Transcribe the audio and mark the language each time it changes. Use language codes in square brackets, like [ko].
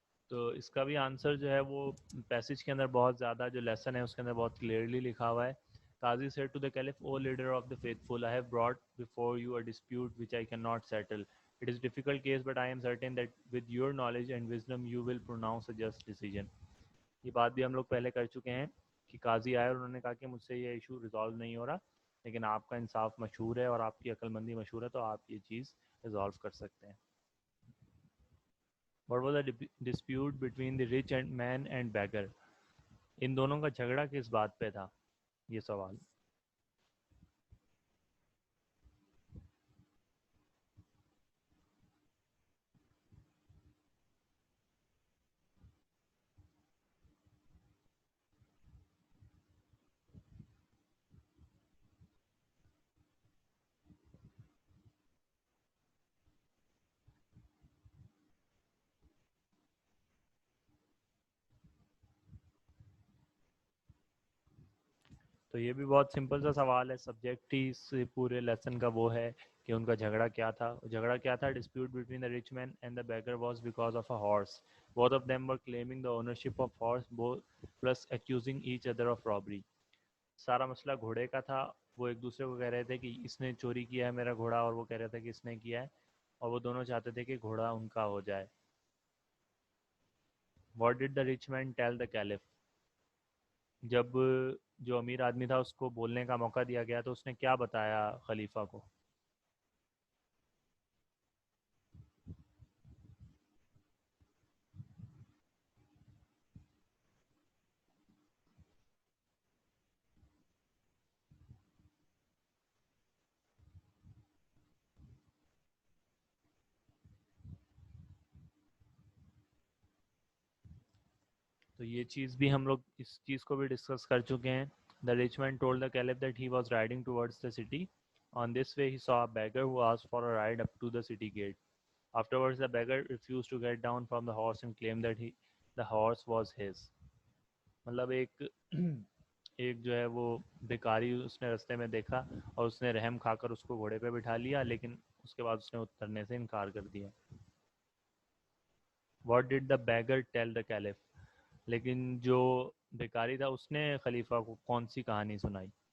[ur] تو اس کا بھی آنسر جو ہے وہ پیسج کے اندر بہت زیادہ, جو لیسن ہے اس کے اندر بہت کلیئرلی لکھا ہوا ہے. [en] قاضی said to the caliph, O leader of the faithful, I have brought before you a dispute which I cannot settle. It is a difficult case, but I am certain that with your knowledge and wisdom you will pronounce a just decision. [ur] یہ بات بھی ہم لوگ پہلے کر چکے ہیں کہ قاضی آئے اور انہوں نے کہا کہ مجھ سے یہ ایشو ریزالو نہیں ہو رہا, لیکن آپ کا انصاف مشہور ہے اور آپ کی عقل مندی مشہور ہے, تو آپ یہ چیز ریزالو کر سکتے ہیں. [en] What was the dispute between the rich and man and beggar? [ur] ان دونوں کا جھگڑا کس بات پہ تھا؟ یہ سوال. تو یہ بھی بہت سمپل سا سوال ہے. سبجیکٹ ہی اس پورے لیسن کا وہ ہے کہ ان کا جھگڑا کیا تھا. جھگڑا کیا تھا؟ [en] Dispute between the rich man and the beggar was because of a horse. Both of them were claiming the ownership of horse plus accusing each other of robbery. [ur] سارا مسئلہ گھوڑے کا تھا. وہ ایک دوسرے کو کہہ رہے تھے کہ اس نے چوری کیا ہے میرا گھوڑا, اور وہ کہہ رہے تھے کہ اس نے کیا ہے, اور وہ دونوں چاہتے تھے کہ گھوڑا ان کا ہو جائے. [en] What did the rich man tell the caliph. [ur] جب جو امیر آدمی تھا اس کو بولنے کا موقع دیا گیا تو اس نے کیا بتایا خلیفہ کو؟ تو یہ چیز بھی ہم لوگ اس چیز کو بھی ڈسکس کر چکے ہیں. [en] The rich man told the caliph that he was riding towards the city. On this way he saw a beggar who asked for a ride up to the city gate. Afterwards the beggar refused to get down from the horse and claimed that the horse was his. [ur] مطلب ایک جو ہے وہ بیکاری اس نے رستے میں دیکھا اور اس نے رحم کھا کر اس کو گھوڑے پہ بٹھا لیا, لیکن اس کے بعد اس نے اترنے سے انکار کر دیا. [en] What did the beggar tell the caliph. [ur] لیکن جو بیکاری تھا اس نے خلیفہ کو کون سی کہانی سنائی؟